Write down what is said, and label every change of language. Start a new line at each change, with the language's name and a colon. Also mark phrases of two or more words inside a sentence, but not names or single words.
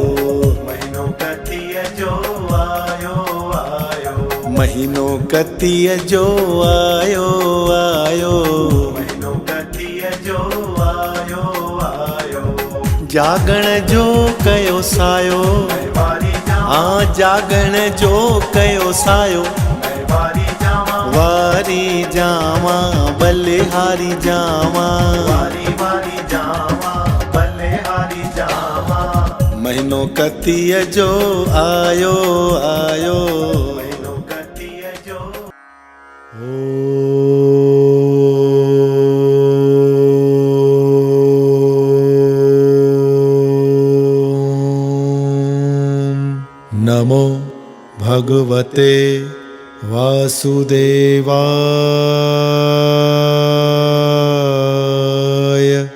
Sindhi: महीनो कतीअ जो आयो आयो, महीनो कतीअ जो आयो आयो, महीनो कतीअ जो आयो आयो। जागण जो कयो सायो, वारी जावां, हाँ जागण जो कयो सायो, वारी जावां, वारी जावां बलिहारी जावां, वारी वारी जावां, बलिहारी जावां। महीनो कतीअ जो आयो आयो। महीनो कतीअ जो
Sanskrit: नमो भगवते वासुदेवाय।